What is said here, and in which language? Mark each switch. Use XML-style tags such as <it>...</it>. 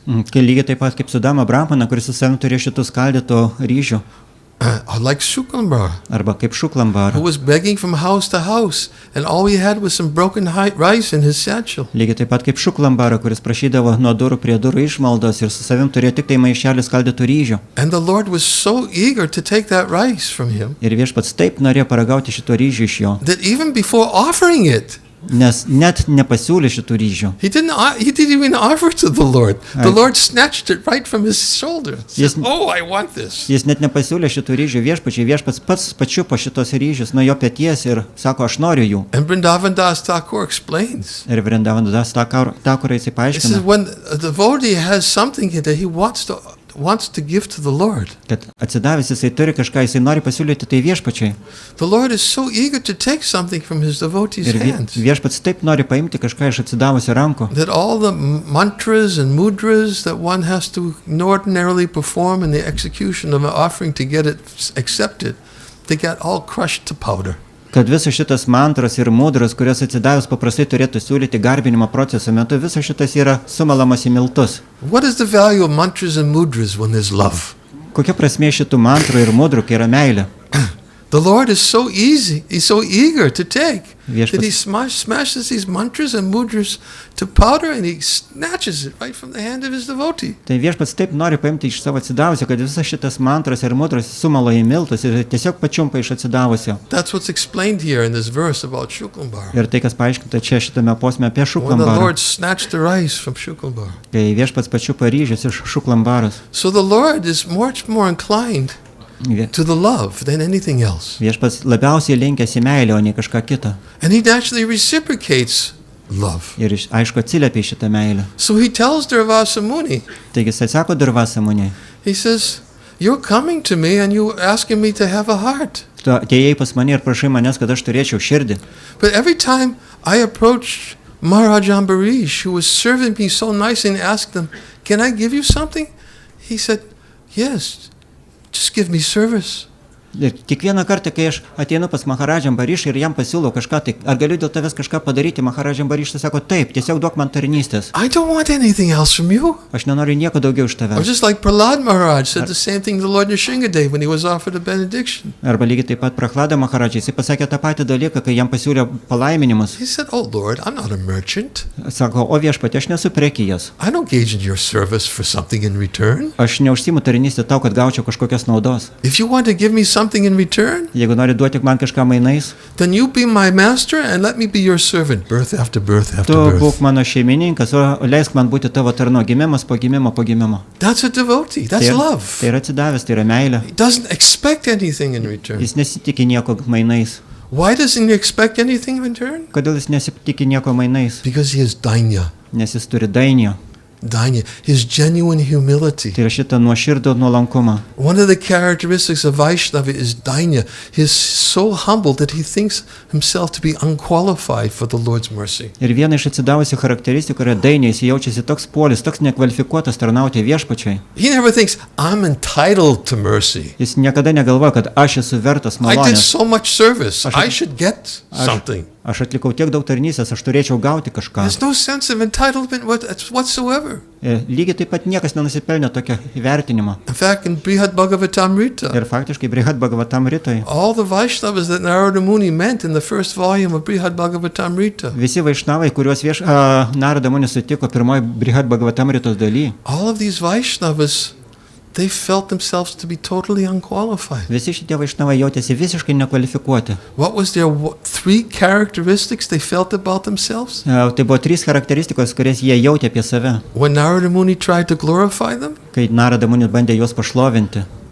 <lt>Kai lygiai taip pat kaip Sudama Brahmana, kuris su savim turėjo šitų skaldytų ryžių.</lt> <en>Like Shuklambara,</en> <lt>Arba kaip Šuklambara.</lt> <en>who was begging from house to house, and all he had was some broken rice in his satchel.</en> <lt>Lygiai taip pat kaip Šuklambara, kuris prašydavo nuo durų prie durų išmaldos ir su savim turėjo tik tai maišelį skaldytų ryžių.</lt> <en>And the Lord was so eager to take that rice from him</en> <lt>Ir viešpats taip norėjo paragauti šito ryžių iš jo,</lt> <en>that even before offering it,</en> <lt>nes net nepasiūlė šitų ryžių.</lt> <en>he didn't even offer to the Lord. The Lord snatched it right from his shoulder. Yes. Said, oh, I want this.</en> <lt>Jis net nepasiūlė šitų ryžių viešpačiai, viešpats pats pačiupo šitos ryžius nuo jo peties ir sako, aš noriu jų.</lt> <en>And Vrindavan Das Thakur explains.</en> <lt>Ir Vrindavanas Thakurai jisai</lt> <en>He</en> <lt>paaiškina,</lt> <en>says when a devotee has something that he wants to give to the Lord,</en> <lt>kad atsidavęs jisai turi kažką, jisai nori pasiūlyti tai viešpačiai.</lt> <en>the Lord is so eager to take something from his devotee's</en> <lt>Ir</lt> <en>hands</en> <lt>viešpats taip nori paimti kažką iš atsidavusio rankų,</lt> <en>that all the mantras and mudras that one has to ordinarily perform in the execution of an offering to get it accepted, they get all crushed to powder.</en> <lt>Kad visas šitas mantras ir mudras, kurios atsidavus paprastai turėtų siūlyti garbinimo proceso metu, visas šitas yra sumalamas į miltus.</lt> <en>What is the value of mantras and mudras when there's love?</en> <lt>Kokia prasmė šitų mantrų ir mudrų, kai yra meilė?</lt> <en>The Lord is so easy, He's so eager to take that He</en> <lt>Viešpats,</lt> <en>smashes these mantras and mudras to powder and He snatches it right from the hand of His devotee.</en> <lt>tai viešpats taip nori paimti iš savo atsidavusio, kad visas šitas mantras ir mudras sumalo į miltus ir tiesiog pačiumpa iš atsidavusio.</lt> <en>That's what's explained here in this verse about Shuklambar.</en> <lt>Ir tai, kas paaiškinta čia šitame posme apie</lt> <en>When the</en> <lt>Šuklambarą.</lt> <en>Lord snatched the rice from Shuklambar.</en> <lt>Kai viešpats pačiupa ryžius iš Šuklambaros.</lt> <en>So the Lord is much more inclined to the love than anything else.</en> <lt>Viešpats labiausiai linkęs į meilę, o ne kažką kitą.</lt> <en>And He actually reciprocates love.</en> <lt>Ir aišku atsiliepia į šitą meilę.</lt> <en>So He tells Durvasa Muni,</en> <lt>Taigi jis atsako Durvasa Muniui.</lt> <en>He says, you're coming to me and you're asking me to have a heart.</en> <lt>Tu atėjai pas mane ir prašai manęs, kad aš turėčiau širdį.</lt> <en>But every time I approached Maharaj Ambarish, who was serving me so nice, and asked him, can I give you something? He said, yes, just give me service.</en> <lt>Ir kiekvieną kartą, kai aš ateinu pas Maharadžą Ambarišą ir jam pasiūlau kažką, tai ar galiu dėl tavęs kažką padaryti, Maharadžą Ambarišas sako, taip, tiesiog duok man tarnystės.</lt> <en>I don't want anything else from you.</en> <lt>Aš nenoriu nieko daugiau iš</lt> <en>Or</en> <lt>tavęs.</lt> <en>just like Prahlad Maharaj said the same thing to Lord Nrsingadev when he was offered a benediction.</en> <lt>Arba lygiai taip pat Prahlada Maharadžai, jisai pasakė tą patį dalyką, kai jam pasiūlė palaiminimus.</lt> <en>He said, oh Lord, I'm not a merchant.</en> <lt>Sako, o viešpatie, aš nesu prekijas.</lt> <en>I don't gauge in your service for something in return.</en> <lt>Aš neužsiimu tarnystę tau, kad gaučiau kažkokios naudos.</lt> <en>If you want to give me something in return,</en> <lt>Jeigu nori duoti man kažką mainais,</lt> <en>then you be my master and let me be your servant, birth after birth after</en> <lt>tu</lt> <en>birth.</en> <lt>būk mano šeimininkas, o leisk man būti tavo tarnu, gimimas po gimimo po gimimo.</lt> <en>That's a devotee. That's</en> <lt>Tai</lt> <en>love.</en> <lt>yra atsidavęs, tai yra meilė.</lt> <en>He doesn't expect anything in return.</en> <lt>Jis nesitikė nieko mainais.</lt> <en>Why doesn't he expect anything in return?</en> <lt>Kodėl jis nesitikė nieko mainais?</lt> <en>Because he is dainya.</en> <lt>Nes jis turi dainio.</lt> <en>Dainya. His genuine humility.</en> <lt>Tai yra šitą nuoširdų nuolankumą.</lt> <en>One of the characteristics of Vaishnava is dainya. He is so humble that he thinks himself to be unqualified for the Lord's mercy.</en> <lt>Ir viena iš atsidavusių charakteristikų yra dainė, jis jaučiasi toks polis, toks nekvalifikuotas tarnauti viešpačiai.</lt> <en>He never thinks, I'm entitled to mercy.</en> <lt>Jis niekada negalvoja, kad aš esu vertas</lt> <en>I did</en> <lt>malonės.</lt> <en>so much service. I should get something.</en> <lt>Aš atlikau tiek daug tarnystės, aš turėčiau gauti kažką.</lt> <en>There's no sense of entitlement whatsoever.</en> <lt>Lygiai taip pat niekas nenusipelnė tokio įvertinimo.</lt> <en>In fact, in Brihad Bhagavatamrita,</en> <lt>Ir faktiškai Brihad Bhagavatam Rytoj</lt> <en>all the Vaishnavas that Narada Muni meant in the first volume of Brihad Bhagavatamrita,</en> <lt>visi vaišnavai, kuriuos Narada Muni sutiko pirmoji Brihad Bhagavatam Rytos daly,</lt> <en>all of these Vaishnavas, they felt themselves to be totally unqualified.</en> <lt>visi šitie vaišnavai jautėsi visiškai nekvalifikuoti.</lt> <en>What was their three characteristics they felt about themselves?</en> <lt>Tai buvo 3 charakteristikos, kurias jie jautė apie save,</lt> <en>When Narada Muni tried to glorify them,</en> <lt>kai Narada Muni bandė juos pašlovinti.</lt>